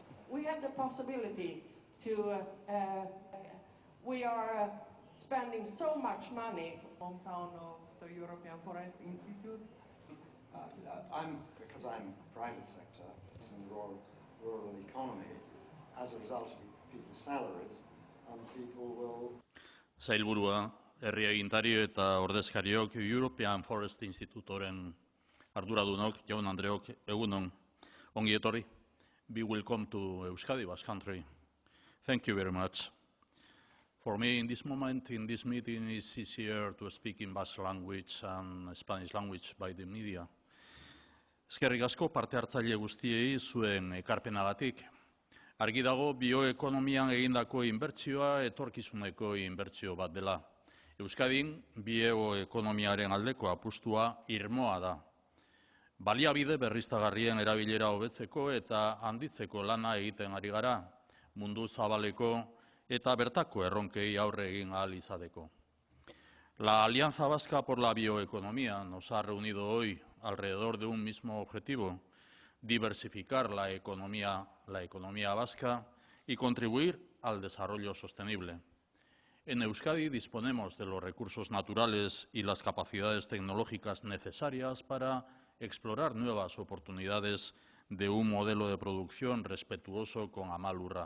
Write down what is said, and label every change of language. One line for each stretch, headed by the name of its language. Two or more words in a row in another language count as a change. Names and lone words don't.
English: We have the possibility to, we are spending so much money. Hometown of the European Forest Institute. Because I'm private sector in the rural economy, as a result of people's salaries, and people will...
Basque: Sailburua, herri agintari eta ordezkariok, European Forest Institutoren arduradunok, jaun Andreok, egunon, ongi etorri.
English: Be welcome to Euskadi, Basque Country. Thank you very much. For me, in this moment, in this meeting, it's easier to speak in Basque language and Spanish language by the media.
Basque: Eskerrik asko parte hartzaile guztiei zuen ekarpenagatik. Argi dago bioekonomian egindako inbertsioa etorkizuneko inbertsio bat dela. Euskadin bioekonomiaren aldeko apustua irmoa da. Baliabide berriztagarrien erabilera hobetzeko eta handitzeko lana egiten ari gara, mundu zabaleko eta bertako erronkei aurre egin ahal izateko.
Spanish: La Alianza Vasca por la Bioeconomía nos ha reunido hoy alrededor de un mismo objetivo: diversificar la economía vasca y contribuir al desarrollo sostenible. En Euskadi disponemos de los recursos naturales y las capacidades tecnológicas necesarias para explorar nuevas oportunidades de un modelo de producción respetuoso con Amalurra.